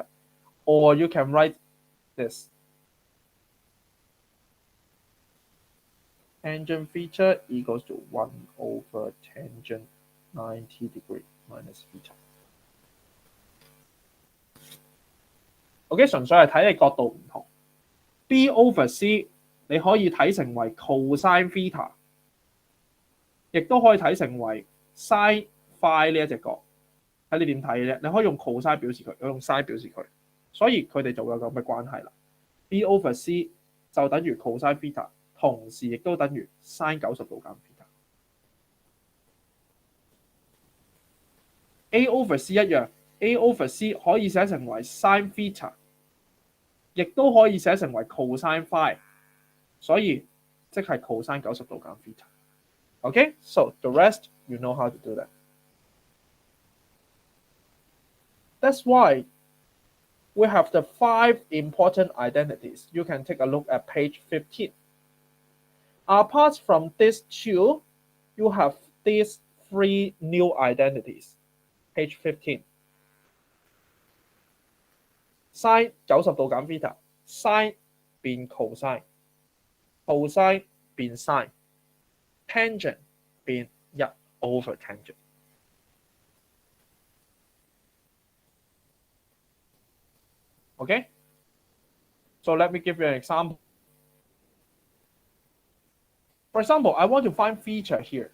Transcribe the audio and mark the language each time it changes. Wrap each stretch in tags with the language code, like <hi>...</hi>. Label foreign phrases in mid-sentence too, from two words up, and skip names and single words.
<en>Or you can write this. Tangent theta equals to 1 over tangent 90 degree minus theta.</en> <yue>OK， 純粹係睇你角度唔同。</yue> <en>B over C</en> <yue>你可以睇成為</yue> <en>cosine theta，</en> <yue>亦都可以睇成為</yue> <en>sin phi</en> <yue>呢一隻角，睇你點睇嘅啫。你可以用 cosine 表示佢，用 sin 表示佢，所以佢哋就會有咁嘅關係啦。</yue> <en>B over C</en> <yue>就等於</yue> <en>cosine theta，</en> <yue>同時亦都等於 sin 90度減 theta。</yue> <en>A over C</en> <yue>一樣 ，</yue> <en>A over C</en> <yue>可以寫成為</yue> <en>sin theta，</en> <yue>亦都可以寫成為</yue> <en>cosine phi，</en> <yue>所以即係 cosine 90度減 theta。</yue> <en>Okay, so the rest you know how to do that. That's why we have the 5 important identities. You can take a look at page 15. Apart from these 2, you have these 3 new identities.</en> <yue>Page 15. Sin 90 度減 theta, sin 變 cosine, cosine 變 sin, tangent 變</yue> <en>1 over tangent. Okay? So let me give you an example. For example, I want to find theta here.</en>